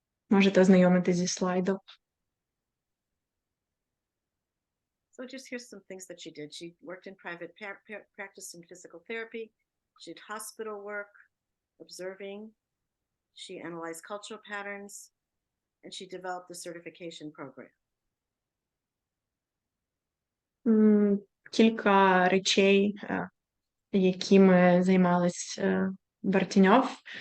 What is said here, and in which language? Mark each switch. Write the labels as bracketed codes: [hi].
[uk] Можете ознайомитись зі слайдом. [en] So just here's some things that she did. She worked in private practice in physical therapy. She did hospital work, observing. She analyzed cultural patterns, and she developed the certification program. [uk] Кілька речей, якими займалась Бартіньов.